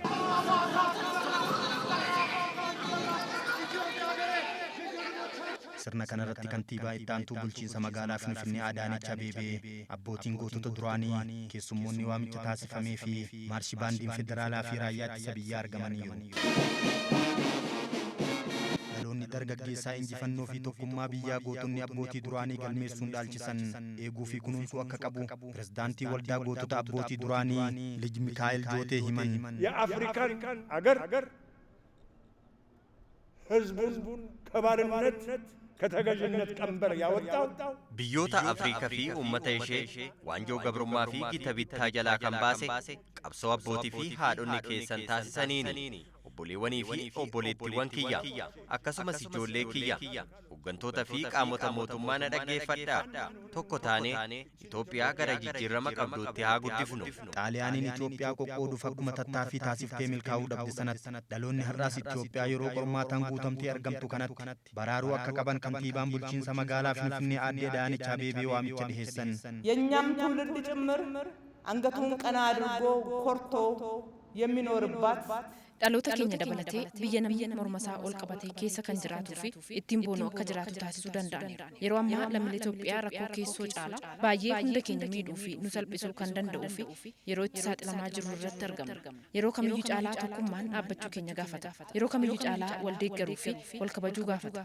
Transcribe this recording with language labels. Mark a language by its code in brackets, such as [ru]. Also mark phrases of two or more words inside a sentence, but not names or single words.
[om] sirna kanarratti kantiibaa ittaantuu bulchiinsa magaalaa Finfinnee Adaanech Abeebee abbootiin gootota duraanii keessummoonni waamicha taasifamee fi maarshii baandiin federaalaa fi raayyaa ittisa biyyaa argamaniiru. dhaloonni dargaggeessaa injifannoo fi tokkummaa biyyaa gootonni abbootii duraanii galmeessuun dhaalchisan eeguu fi kunuunsuu akka qabu pirezidaantii waldaa gootota abbootii duraanii Lij Mikaa'el Jootee himan. [am] የአፍሪካን አገር ህዝቡን ከባርነት ከተገዥነት ቀንበር ያወጣው [om] biyyoota Afrikaa fi uummata ishee waanjoo gabrummaa fi gita bittaa jalaa kan baase qabsoo abbootii fi haadhonni keessan taasisaniini. obboleewwanii fi obboleettiiwwan kiyya akkasumas ijoollee kiyya hooggantoota fi qaamota mootummaa na dhaggeeffadhaa. tokko taanee Itoophiyaa gara jijjiirama qabduutti haa guddifnu. xaaliyaaniin Itoophiyaa qoqqooduuf akkuma tattaaffii taasiftee milkaa'uu dhabde sanatti dhaloonni har'aas Itoophiyaa yeroo qormaataan guutamtee argamtu kanatti baraaruu akka qaban kantiibaan bulchiinsa magaalaa Finfinnee Aadde Adaanech Abeebee waamicha dhiheessan. [am] የኛም ትውልድ ጭምር አንገቱን ቀና አድርጎ ኮርቶ የሚኖርባት [om] dhaloota keenya dabalatee biyya namni mormasaa ol qabatee keessa kan jiraatuu fi ittiin boonuu akka jiraatu taasisuu danda'aniiru. yeroo ammaa lammiilee Itoophiyaa rakkoo keessoo caalaa baay'ee hunda keenya miidhuu fi nu salphisuu kan danda'uu fi yeroo itti saaxilamaa jirru irratti argamna. yeroo kamiyyuu caalaa tokkummaan dhaabbachuu keenya gaafata. yeroo kamiyyuu caalaa wal deeggaruu fi wal kabajuu gaafata.